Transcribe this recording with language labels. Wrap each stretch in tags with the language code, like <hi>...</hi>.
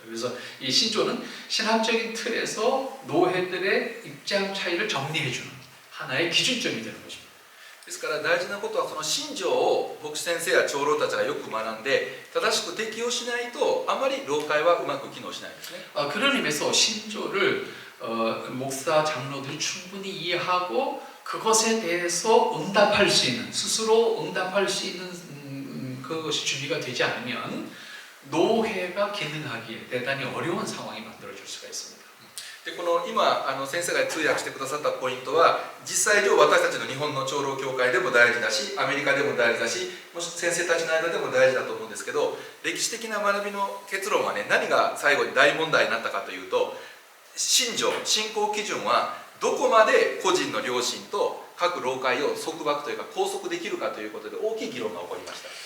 <ko>그래서 이 신조는 신학적인 틀에서 노회들의 입장 차이를 정리해주는 하나의 기준점이 되는 것입니다.</ko> <ja>ですから大事なことはその信条を牧師先生や長老たちがよく学んで正しく適用しないとあまり老会はうまく機能しないんですね。</ja> <ko>그런 의미에서 신조를 목사 장로들이 충분히 이해하고 그것에 대해서 응답할 수 있는, 스스로 응답할 수 있는 그것이 준비가 되지 않으면 노회가 기능하기에 대단히 어려운 상황이 만들어질 수가 있습니다.</ko> <ja>でこの今先生が通訳してくださったポイントは実際上私たちの日本の長老教会でも大事だしアメリカでも大事だしもし先生たちの間でも大事だと思うんですけど歴史的な学びの結論はね何が最後に大問題になったかというと信条信仰基準はどこまで個人の良心と各老会を束縛というか拘束できるかということで大きい議論が起こりました。</ja>